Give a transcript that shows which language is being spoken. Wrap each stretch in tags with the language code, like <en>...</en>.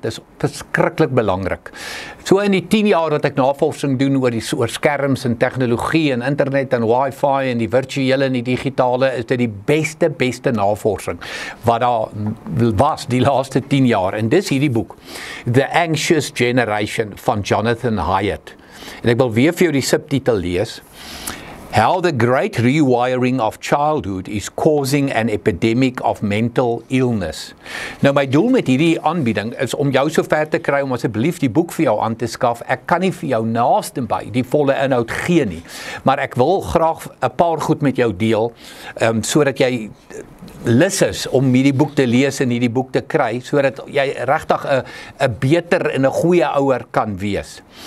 <af>Dis verskriklik belangrik. So in die 10 jaar wat ek navorsing doen oor skerms en tegnologie en internet en wifi en die virtuele en die digitale, is dit die beste navorsing wat daar was die laaste 10 jaar. En dis hierdie boek, The Anxious Generation van Jonathan Haidt. En ek wil weer vir jou die subtitel lees.</af> <en>How the Great Rewiring of Childhood is Causing an Epidemic of Mental Illness.</en> <af>Nou my doel met hierdie aanbieding is om jou so ver te kry om asseblief die boek vir jou aan te skaf. Ek kan nie vir jou naaste by die volle inhoud gee nie, maar ek wil graag 'n paar goed met jou deel, sodat jy lus is om hierdie boek te lees en hierdie boek te kry, sodat jy regtig 'n beter en 'n goeie ouer kan wees.</af>